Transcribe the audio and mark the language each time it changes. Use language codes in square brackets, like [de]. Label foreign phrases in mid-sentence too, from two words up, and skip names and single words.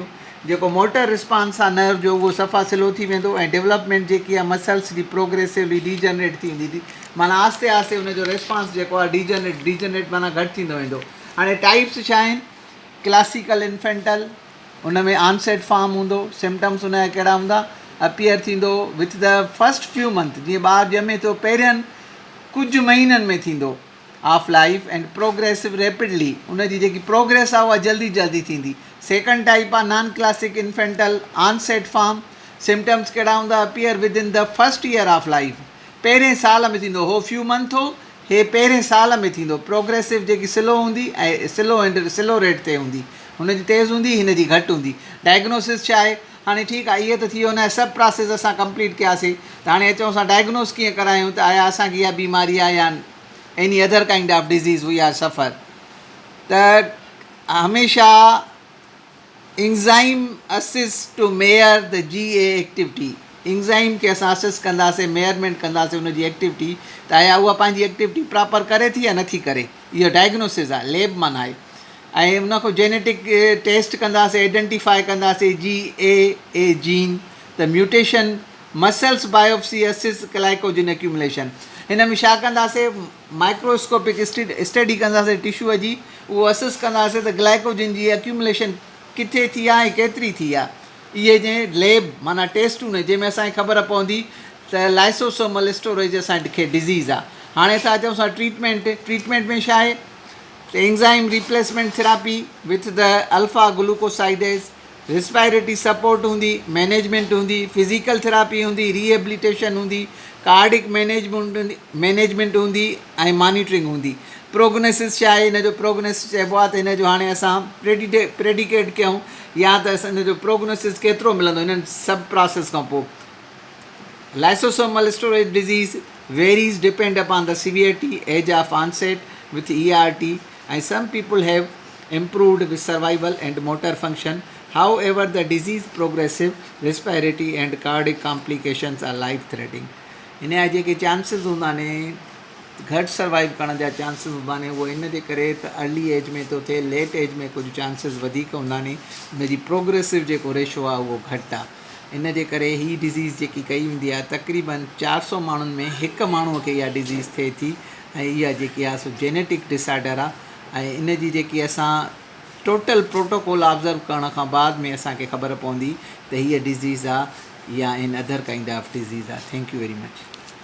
[sd] जेको [en] motor response [sd] आहे नर्व जो उहो सफ़ा स्लो थी वेंदो ऐं डेवलपमेंट जेकी आहे मसल्स जी [en] progressively degenerate [sd] थी वेंदी, माना आस्ते आस्ते हुनजो रिस्पॉन्स जेको आहे डिजनरेट माना घटि थींदो वेंदो। हाणे टाइप्स छा आहिनि? [en] classical infantile, [sd] उन में [en] onset form [sd] हूंदो, सिम्टम्स उन जा कहिड़ा हूंदा? [en] appear थींदो with the first few month, [sd] जीअं ॿारु ॼमे थो पहिरियनि कुझु महीननि में थींदो [en] of life and progressive rapidly, [sd] उन जी जेकी प्रोग्रेस आहे उहा जल्दी जल्दी थींदी। [en] second type आहे non classic infantile onset form, symptoms [sd] कहिड़ा हूंदा? [en] appear within the first year of life, [sd] पहिरें साल में थींदो, हो [en] few month [sd] हो, हे पहिरें साल में थींदो। प्रोग्रेसिव जेकी स्लो हूंदी ऐं [en] slow rate [sd] ते हूंदी, हुनजी तेज़ हूंदी, हिन जी घटि हूंदी। डायग्नोसिस छा आहे? हाणे ठीकु आहे, इहे त थी वियो, हुन जा सभु प्रोसेस असां कंप्लीट कयासीं, त हाणे अचूं असां डायग्नोस कीअं करायूं त आया असांखे इहा बीमारी आहे या [en] any other kind of disease we are suffer. [sd] त हमेशह [en] enzyme assist to measure the GA activity, [sd] एंज़ाइम खे असां असिस्ट कंदासीं, मेयरमेंट कंदासीं उन जी एक्टिविटी, त आया उहा पंहिंजी एक्टिविटी प्रॉपर करे थी या नथी करे, इहो डायग्नोसिस आहे, लेब माना आहे। ऐं उन खां [en] genetic test कंदासीं, identify कंदासीं GAA gene, त mutation, muscles biopsy assist glycogen accumulation। [sd] हिन में छा कंदासीं? [en] microscopic study [sd] कंदासीं टिश्यूअ जी, उहो असिस्ट कंदासीं त ग्लाइकोजन जी एक्यूमुलेशन किथे थी आहे ऐं केतिरी थी आहे। इहे जंहिं लेब माना टेस्टूं न, जंहिंमें असांखे ख़बर पवंदी त [en] lysosomal storage [sd] असांखे डिज़ीज़ आहे। हाणे था अचूं असां ट्रीटमेंट में छा आहे? [en] त enzyme replacement therapy with the alpha glucosidase, respiratory support हूंदी, management हूंदी, physical therapy हूंदी, rehabilitation हूंदी, cardiac management हूंदी ऐं monitoring हूंदी। [sd] प्रोग्नोसिस छा आहे? हिन जो प्रोग्नोसिस चइबो आहे त हिन जो हाणे असां प्रेडिकेट कयूं या त असां हिन जो प्रोग्नोसिस केतिरो मिलंदो हिननि सभु प्रोसेस खां पोइ। [en] lysosomal storage disease varies depend upon the severity, age of onset with ERT, and some people have improved with survival and motor function. However, the disease progressive, respiratory and cardiac complications are life threatening. [sd] इन जा जेके चांसिस हूंदा आहिनि घटि सर्वाइव करण जा चांसिस हूंदा आहिनि, उहो इन जे करे त [en] early age [sd] में थो थिए, [en] late age [sd] में कुझु चांसिस वधीक हूंदा आहिनि, उन जी प्रोग्रेसिव जेको रेशो आहे उहो घटि आहे। इन जे करे हीअ डिज़ीज़ जेकी कई हूंदी आहे तक़रीबन 400 माण्हुनि में हिकु माण्हूअ खे इहा डिज़ीज़ थिए थी ऐं इहा जेकी आहे सो [en] genetic disorder [sd] आहे। ऐं इन जी जेकी असां [en] total protocol [sd] ऑब्ज़र्व करण खां बाद में असांखे ख़बर पवंदी त हीअ डिज़ीज़ आहे या [en] in other kind of disease [sd] आहे। [en] thank you very much.